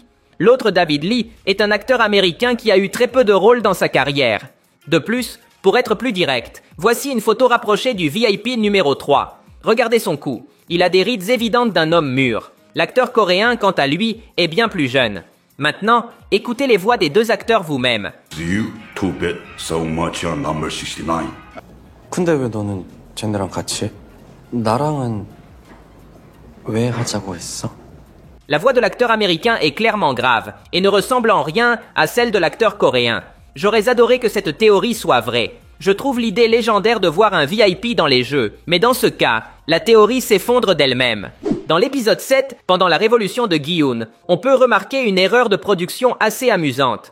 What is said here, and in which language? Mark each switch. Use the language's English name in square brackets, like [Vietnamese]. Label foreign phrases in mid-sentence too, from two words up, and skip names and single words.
[French] L'autre David Lee est un acteur américain qui a eu très peu de rôles dans sa carrière. De plus, pour être plus direct, voici une photo rapprochée du VIP numéro 3. Regardez son cou, il a des rides évidentes d'un homme mûr. L'acteur coréen, quant à lui, est bien plus jeune. Maintenant, écoutez les voix des deux acteurs vous-même. [English] You two bet so much on number 69. [Korean] 근데 왜 너는 쟤네랑 같이 해? 나랑은 왜 하자고 했어? [French] La voix de l'acteur américain est clairement grave et ne ressemble en rien à celle de l'acteur coréen. J'aurais adoré que cette théorie soit vraie. Je trouve l'idée légendaire de voir un VIP dans les jeux, mais dans ce cas, la théorie s'effondre d'elle-même. Dans l'épisode 7, pendant la révolution de Gi-hun, on peut remarquer une erreur de production assez amusante.